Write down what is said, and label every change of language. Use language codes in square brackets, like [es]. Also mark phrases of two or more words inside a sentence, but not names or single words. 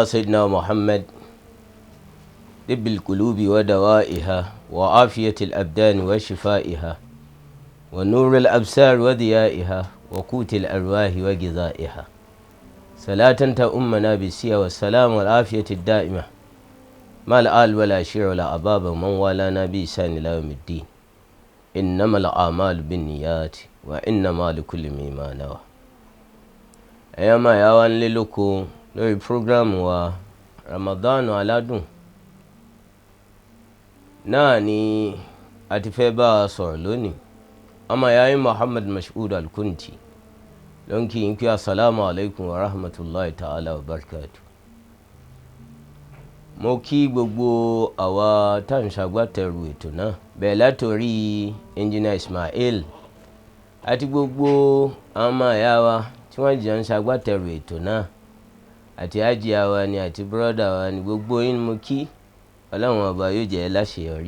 [ar] سيدنا محمد طب القلوب ودوائها وعافية الأبدان وشفائها ونور الأبصار وضيائها وقوت الأرواح وغذائها صلاة تؤمنا بالسيا والسلام والعافية الدائمة مع الآل والعشير والأحباب ومن والانا بإحسان إلى يوم الدين إنما الأعمال بالنيات وإنما لكل امرئ ما نوى. [yo] ẹ̀yọ́ máa yá wa nílé lóko lórí prógrámù wa Ramadan aládùn náà ni a ti fẹ́ bá a sọ̀rọ̀ lónìí. ọmọ ìyá yín Moshood Kunty ló ń kí yín pé [ar] السلام عليكم ورحمة الله تعالى وبركاته. [yo] mo kí gbogbo àwa tá à ń ṣagbátẹrù ètò náà bẹ́ẹ̀ látòrí engineer Ismail àti gbogbo àwọn ọmọ ìyá wa tí wọ́n jẹ́ ń ṣagbátẹrù ètò náà àti àjíà wa ni àti bírọ́dà wa ni gbogbo yín mo kí ọlọ́run ọba yóò jẹ́ láṣeyọrí.